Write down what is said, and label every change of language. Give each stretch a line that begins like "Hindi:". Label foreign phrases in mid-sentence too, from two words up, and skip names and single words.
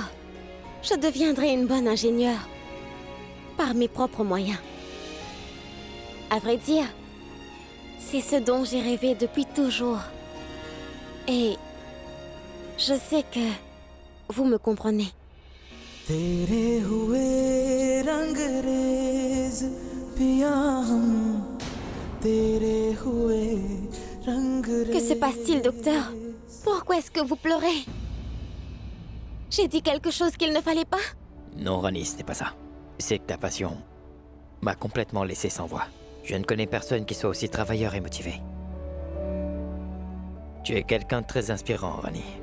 French: Je deviendrai une bonne ingénieure, par mes propres moyens. À vrai dire, c'est ce dont j'ai rêvé depuis toujours. Et je sais que vous me comprenez.
Hindi: तेरे हुए रंगरेज पिया हम तेरे हुए रंगरेज.
French: Que se passe-t-il, docteur? Pourquoi est-ce que vous pleurez? J'ai dit quelque chose qu'il ne fallait pas? Non, Rani, ce n'est pas ça. C'est que ta passion m'a complètement laissé sans voix. Je ne connais personne qui soit aussi travailleur et motivé. Tu es quelqu'un de très inspirant, Rani.